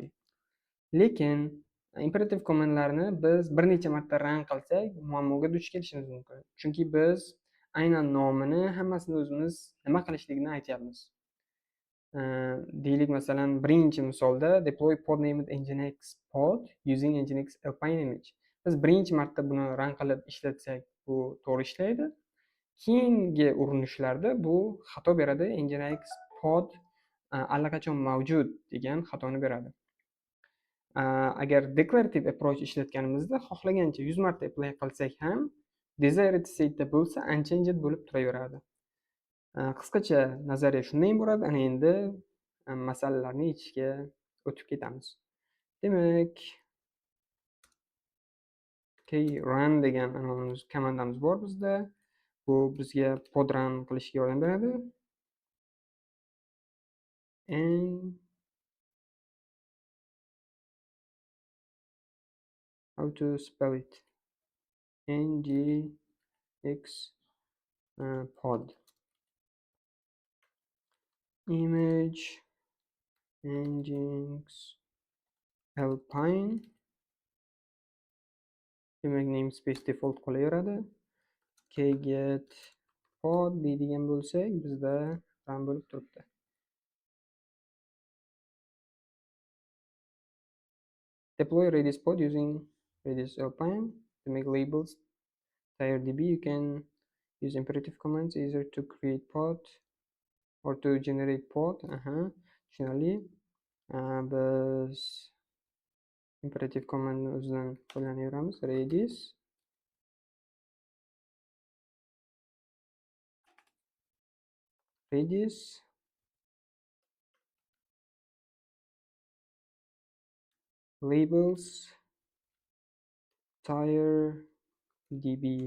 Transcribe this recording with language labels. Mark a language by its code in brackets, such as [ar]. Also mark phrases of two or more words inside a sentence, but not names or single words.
[uz] Lekin [en] imperative commandlarni [uz] biz bir necha marta run qilsak muammoga duch kelishimiz mumkin. Chunki biz aynan nomini, hammasini o'zimiz nima qilishligini aytyapmiz. Deylik, masalan, birinchi misolda [en] deploy pod named nginx pod using nginx alpine image. [uz] Biz birinchi marta buni run qilib ishlatsak, bu to'g'ri ishlaydi. Keyingi urinishlarda bu xato beradi. Nginx pod allaqachon mavjud degan xatoni beradi. Agar [en] declarative approach [uz] ishlatganimizda xohlagancha 100 marta apply qilsak ham [en] desired state [uz] bo'lsa unchanged bo'lib turaveradi. Qisqacha nazariya shunday iborat. Ana endi masalalarni yechishga o'tib ketamiz. Demak, run degan komandamiz bor bizda. Bu bizga pod run qilishga yordam beradi. [en] How to spell it? Nginx pod image nginx alpine. [uz] Demak, [en] namespace default [uz] qolaveradi. Kget pod deydigan bo'lsak, bizda run bo'lib turibdi. [en] Deploy Redis pod using Redis alpine to make labels tiredb. You can use imperative commands either to create pod or to generate pod. [uz] Tushunarli. Biz [en] imperative commandni [uz] o'zidan foydalanaveramiz. Redis labels tiredb.